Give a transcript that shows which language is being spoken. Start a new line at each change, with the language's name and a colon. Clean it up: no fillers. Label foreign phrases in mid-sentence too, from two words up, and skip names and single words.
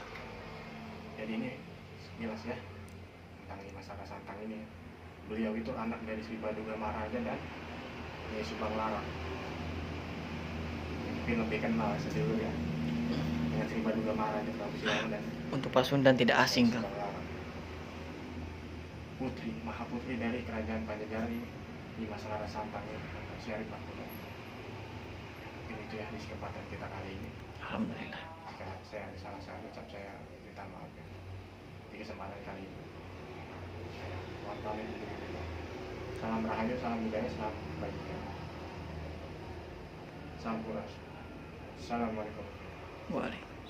Indonesian: Jadi ini jelas ya tentang Nyimas Rara Santang ini. Beliau itu anak dari Sri Baduga Maharaja dan Nyai Subang Lara. Mungkin lebih kenal sedulu ya dengan Sri Baduga Maharaja Prabu Siliwangi dan Untuk Pasundan tidak asing Kang. Subang Lara. Putri, mahaputri dari kerajaan Pajajaran ini Nyimas Rara Santang ini, Syarifah Mudahin. Mungkin itu ya di kesempatan kita kali ini. Alhamdulillah. Jika saya ada salah ucap saya minta maaf ya. Di kesempatan kali ini saya mohon pamit. Salam Rahayu, salam budaya, salam kebajikan. Sampurasun. Assalamualaikum. Waalaikumsalam.